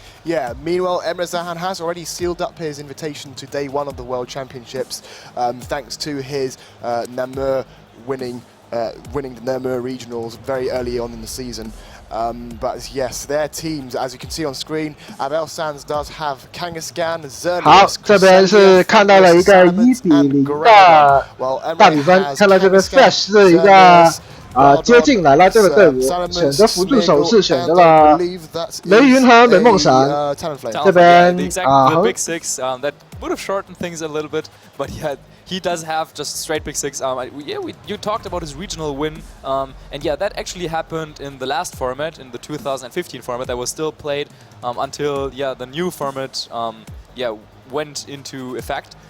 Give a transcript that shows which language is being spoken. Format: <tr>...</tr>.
<en>Yeah, meanwhile, Emre Sahan has already sealed up his invitation to day one of the World Championships, thanks to his Namur winning the Namur regionals very early on in the season. But yes, their teams, as you can see on screen, Abel Sanz does have Kangaskhan, Xerneas,</en> <zh>好，这边是看到了一个1-0的大比分，看到这个 Flash 是一个。接近来了这个队伍，选择辅助手是选择了雷云和美梦神。这边</zh> <en>the Big Six that would have shortened things a little bit, but yeah, he does have just straight Big Six. You talked about his regional win, and yeah, that actually happened in the last format, in the 2015 format that was still played until the new format went into effect.</en>